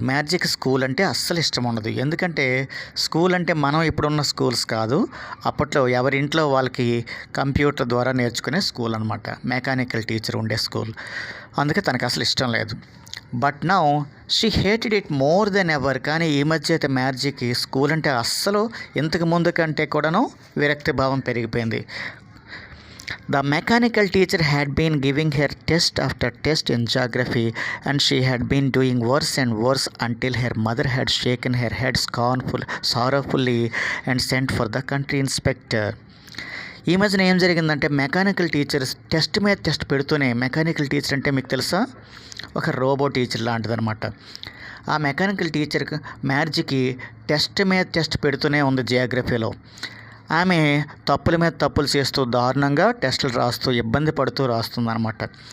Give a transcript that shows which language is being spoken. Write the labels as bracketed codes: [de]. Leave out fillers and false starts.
[te] మ్యార్జీకి school అంటే అస్సలు ఇష్టం ఉండదు. ఎందుకంటే స్కూల్ అంటే మనం ఇప్పుడున్న స్కూల్స్ కాదు, అప్పట్లో ఎవరింట్లో వాళ్ళకి కంప్యూటర్ ద్వారా నేర్చుకునే స్కూల్ అనమాట. మెకానికల్ టీచర్ ఉండే స్కూల్. అందుకే తనకు అసలు ఇష్టం లేదు. [en] But now she hated it more than ever. [te] కానీ ఈ మధ్య అయితే మ్యార్జీకి స్కూల్ అంటే అస్సలు ఇంతకు ముందు కంటే కూడాను విరక్తి భావం పెరిగిపోయింది. [en] The mechanical teacher had been giving her test after test in geography, and she had been doing worse and worse until her mother had shaken her head sorrowfully and sent for the country inspector. [te] ఈ మధ్యన ఏం జరిగిందంటే mechanical teachers test మీద test పెడుతూనే, mechanical teacher అంటే మీకు తెలుసా, ఒక రోబో టీచర్ లాంటిదనమాట. ఆ మెకానికల్ టీచర్కి మ్యార్జీకి టెస్ట్ మీద టెస్ట్ పెడుతూనే ఉంది జియోగ్రఫీలో. ఆమె తప్పుల మీద తప్పులు చేస్తూ దారుణంగా టెస్టులు రాస్తూ ఇబ్బంది పడుతూ రాస్తుందన్నమాట.